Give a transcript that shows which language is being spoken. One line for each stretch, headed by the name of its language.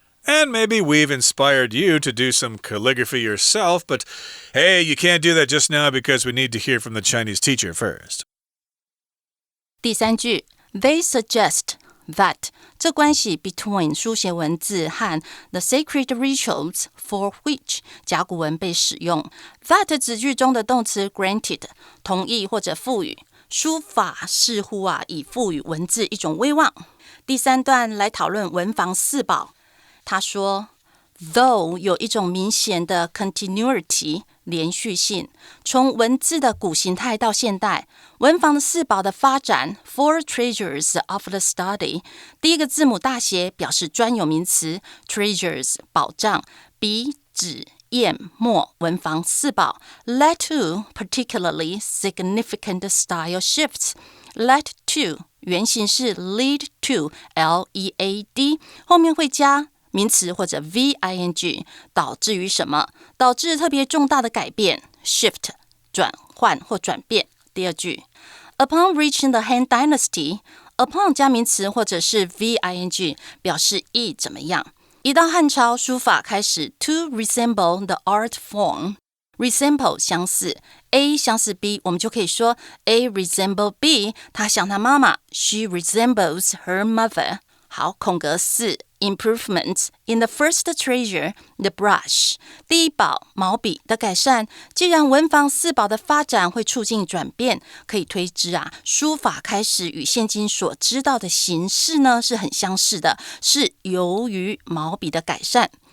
English: And maybe we've inspired you to do some calligraphy yourself, but hey, you can't do that just now because we need to hear from the Chinese teacher first.
Chinese: 第三句
English: They suggest that
Chinese: 这关系
English: between
Chinese: 书写文字和
English: the sacred rituals for which
Chinese: 甲骨文被使用。 That 子句中的动词 granted 同意或者赋予，书法似乎以赋予文字一种威望。第三段来讨论文房四宝。他说
English: Though
Chinese: 有一种明显的 continuity 连续性，从文字的古形态到现代，文房的四宝的发展
English: Four treasures of the study，
Chinese: 第一个字母大写表示专有名词 treasures 宝藏，笔纸砚墨文房四宝
English: led to particularly significant style shifts。
Chinese: led to 原型是 lead to L-E-A-D， 后面会加名词或者 VING， 导致于什么？导致特别重大的改变 shift 转换或转变。第二句
English: Upon reaching the Han Dynasty，
Chinese: upon 加名词或者是 VING 表示意怎么样。一到汉朝，书法开始
English: to resemble the art form。
Chinese: resemble 相似 A 相似 B， 我们就可以说
English: A resemble B，
Chinese: 他像他妈妈
English: She resembles her mother。
Chinese: 好，空格4
English: Improvements in the first treasure, the brush。
Chinese: 第一宝毛笔的改善，既然文房四宝的发展会促进转变，可以推知书法开始与现今所知道的形式呢是很相似的，是由于毛笔的改善。